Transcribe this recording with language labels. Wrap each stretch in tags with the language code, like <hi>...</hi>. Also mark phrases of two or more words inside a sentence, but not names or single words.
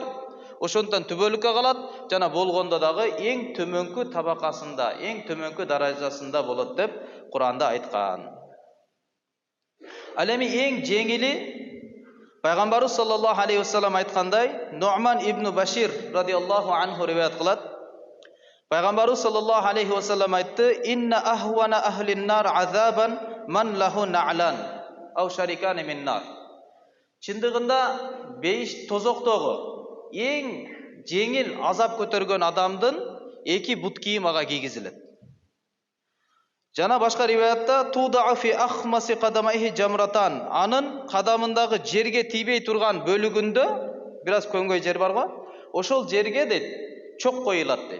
<ky>Ошондон түбөлүккө калат, жана болгондо дагы эң төмөнкү табакасында, эң төмөнкү даражасында болот деп Куранда айткан. Ал эми эң жеңили Пайгамбарыбыз</ky> <ar>صلى الله عليه وسلم</ar> <ky>айткандай, Нуъман ибн Башир</ky> <ar>رضي الله عنه</ar> <ky>риваят кылат. Пайгамбарыбыз</ky> <ar>صلى الله عليه وسلم</ar> <ky>айтты:</ky> <ar>"إن أهون أهل النار عذابا من له نعلان أو شراكان من النار."</ar> <ky>Чындыгында бейиш тозоктогу эң жеңил азап көтөргөн адамдын эки бут кийим ага кийгизилет. Жана башка риваятта</ky> <ar>توضع في أخمص قدميه جمرة,</ar> <ky>анын кадамындагы жерге тийбей турган бөлүгүндө бир аз көңгөй жер бар го, ошол жерге дейт чок коюлат дейт.</ky>